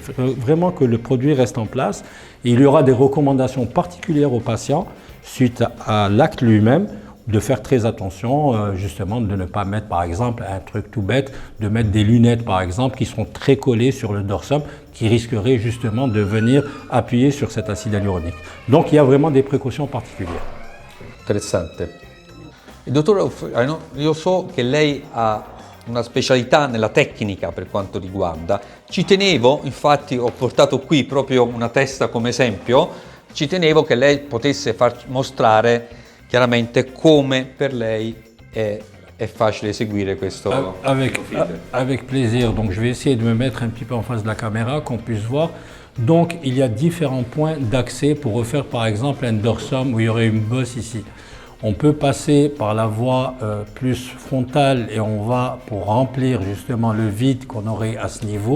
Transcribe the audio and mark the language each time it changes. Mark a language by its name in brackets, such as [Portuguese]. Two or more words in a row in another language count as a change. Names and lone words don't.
[French] Il faut vraiment que le produit reste en place. Et il y aura des recommandations particulières aux patients suite à l'acte lui-même, de faire très attention, justement, de ne pas mettre, par exemple, un truc tout bête, de mettre des lunettes, par exemple, qui seront très collées sur le dorsum, qui risqueraient justement de venir appuyer sur cet acide hyaluronique. Donc, il y a vraiment des précautions particulières. [Italian] Interessante. Il dottore, io so che lei ha una specialità nella tecnica per quanto riguarda. Ci tenevo, infatti ho portato qui proprio una testa come esempio, ci tenevo che lei potesse mostrare chiaramente come per lei è facile eseguire questo [French] Avec plaisir. Donc je vais essayer de me mettre un petit peu en face de la caméra, qu'on puisse voir. Donc il y a différents points d'accès pour refaire par exemple un dorsum où il y aurait une bosse ici. On peut passer par la voie plus frontale et on va pour remplir justement le vide qu'on aurait à ce niveau.